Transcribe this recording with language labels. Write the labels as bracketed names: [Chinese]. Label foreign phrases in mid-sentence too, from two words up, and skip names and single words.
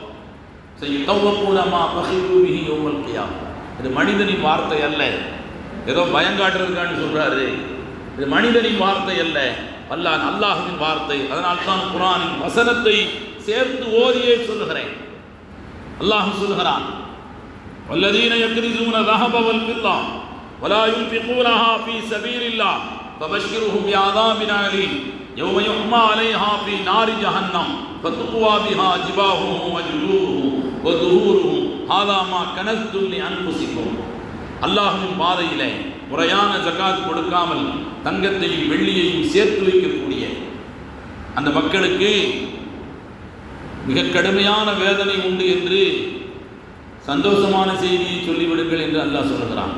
[Tamil] இது மனிதனின் வார்த்தை அல்ல, ஏதோ பயங்காட்டுறதுக்கான்னு சொல்றாரு. இது மனிதனின் வார்த்தை அல்ல, அல்லாஹ்வின் வார்த்தை. அதனால் தான் குர்ஆனின் வசனத்தை சேர்த்து ஓதியே சொல்லுகிறேன். அல்லாஹ் சொல்லுகிறான், [Arabic] والذين يكنزون ذهب والفضة ولا ينفقونها في سبيل الله فبشرهم بعذاب أليم يوم يحمى عليها في نار جهنم فتقوى بها جباههم وجنوبهم وظهورهم هذا ما كنزتم لأنفسكم. [Tamil] அல்லாஹ்வின் பாதையிலே முறையான ஜகாத் கொடுக்காமல் தங்கத்தையும் வெள்ளியையும் சேர்த்து வைக்கக்கூடிய அந்த மக்களுக்கு மிக கடுமையான வேதனை உண்டு என்று சந்தோஷமான செய்தியை சொல்லிவிடுங்கள் என்று அல்லாஹ் சொல்கிறான்.